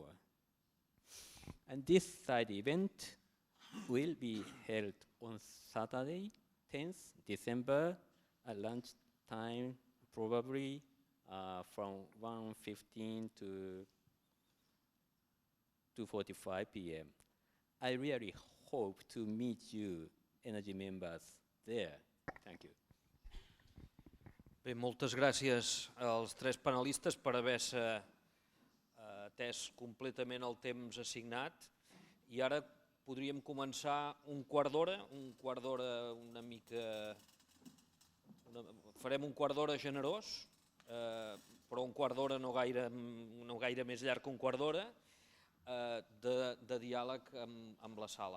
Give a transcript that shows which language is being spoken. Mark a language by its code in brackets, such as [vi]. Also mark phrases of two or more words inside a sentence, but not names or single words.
[en] And this side event will be held on Saturday, 10th December at lunchtime, probably from 1:15 to 2:45 p.m. I really hope to meet you, Energy members, there. Thank you. [ca] Bé, moltes gràcies als tres panelistes per haver-se atès completament el temps assignat. I ara podríem començar un quart d'hora una mica... Farem un quart d'hora generós, però un quart d'hora no gaire més llarg que un quart d'hora, de diàleg amb la sala.